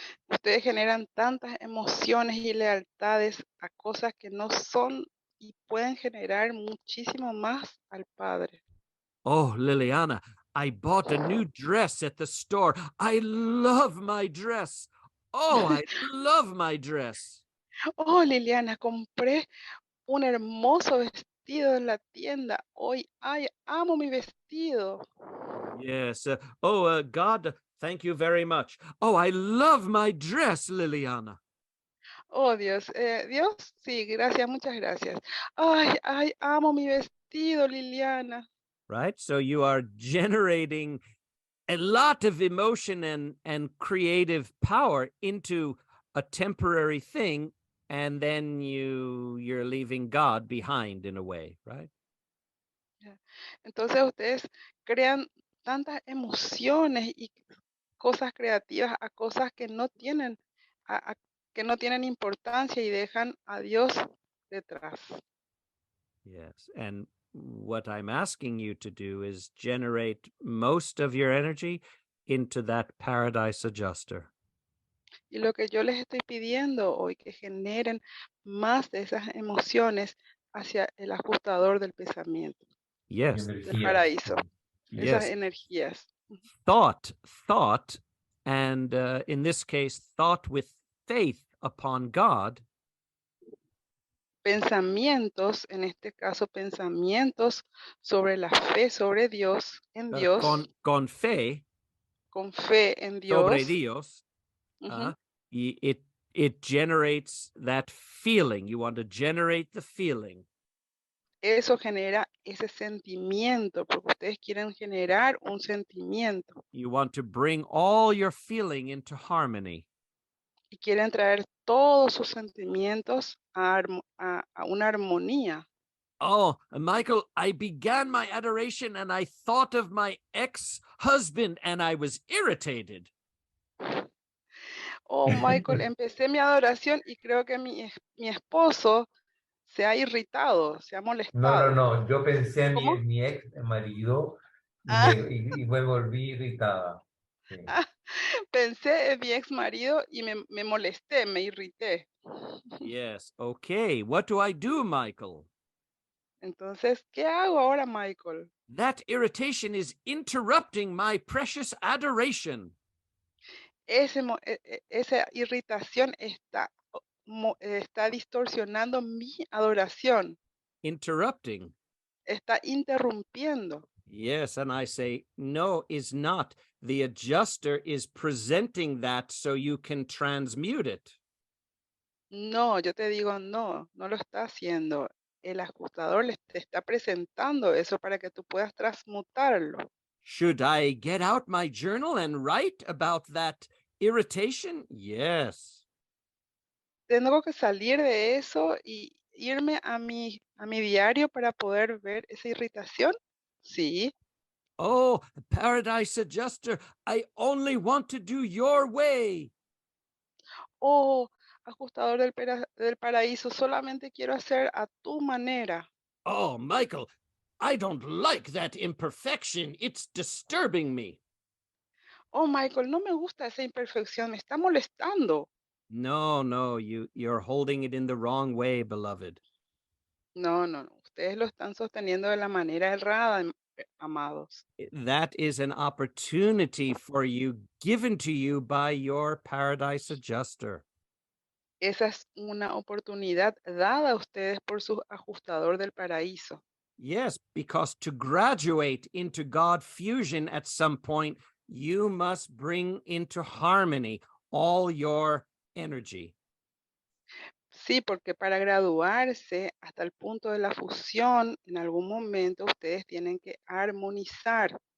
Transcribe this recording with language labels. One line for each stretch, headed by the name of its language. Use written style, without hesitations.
Spanish: Ustedes generan tantas emociones y lealtades a cosas que no son y pueden generar muchísimo más al Padre.
English: Oh, Liliana, I bought a new dress at the store. I love my dress. Oh, I love my dress.
Spanish: Oh, Liliana, compré un hermoso vestido en la tienda. Hoy, ay, amo mi vestido.
English: Yes. God, thank you very much. Oh, I love my dress, Liliana.
Spanish: Oh, Dios, Dios, sí, gracias, muchas gracias. Ay, amo mi vestido, Liliana.
English: Right? So you are generating a lot of emotion and creative power into a temporary thing, and then you're leaving God behind in a way, right?
Spanish: Entonces ustedes crean tantas emociones y cosas creativas a cosas que no tienen, que no tienen importancia y dejan a Dios detrás.
English: Yes. And what I'm asking you to do is generate most of your energy into that paradise adjuster.
Spanish: Y lo que yo les estoy pidiendo hoy, que generen más de esas emociones hacia el ajustador del pensamiento,
English: Yes.
Spanish: del Energía. paraíso, esas
English: Yes.
Spanish: energías.
English: Thought, and in this case, thought with faith upon God
Spanish: Pensamientos, en este caso, pensamientos sobre la fe, sobre Dios, en Dios, con fe con fe en sobre Dios. Dios, Ujú.
English: it generates that feeling. You want to generate the feeling.
Spanish: Eso genera ese sentimiento, porque ustedes quieren generar un sentimiento
English: You want to bring all your feeling into harmony.
Spanish: y quieren traer todos sus sentimientos a una armonía.
English: Oh, Michael, I began my adoration and I thought of my ex-husband and I was irritated.
Spanish: Oh, Michael, empecé mi adoración y creo que mi esposo se ha irritado, se ha molestado. No. Yo pensé en ¿Cómo? mi ex marido y Ah, me volví irritada. Sí. pensé en mi ex marido y me molesté, me irrité.
English: Yes. Okay. What do I do, Michael?
Spanish: Entonces, ¿qué hago ahora, Michael?
English: That irritation is interrupting my precious adoration.
Spanish: Esa irritación está distorsionando mi adoración,
English: Interrupting.
Spanish: está interrumpiendo.
English: Yes. And I say, no, is not. The adjuster is presenting that so you can transmute it.
Spanish: No, yo te digo, no lo está haciendo. El ajustador te está presentando eso para que tú puedas transmutarlo.
English: Should I get out my journal and write about that irritation? Yes.
Spanish: Tengo que salir de eso y irme a mi diario para poder ver esa irritación. Sí.
English: Oh, Paradise Adjuster, I only want to do your way.
Spanish: Oh, ajustador del paraíso, solamente quiero hacer a tu manera.
English: Oh, Michael, I don't like that imperfection. It's disturbing me.
Spanish: oh, Michael, no me gusta esa imperfección, me está molestando.
English: No, you're holding it in the wrong way, beloved.
Spanish: No, no, no. Ustedes lo están sosteniendo de la manera errada, amados.
English: That is an opportunity for you given to you by your paradise adjuster.
Spanish: Esa es una oportunidad dada a ustedes por su ajustador del paraíso.
English: Yes, because to graduate into God fusion at some point, you must bring into harmony all your energy.
Spanish: Sí, porque para graduarse hasta el punto de la fusión, en algún momento ustedes tienen que armonizar.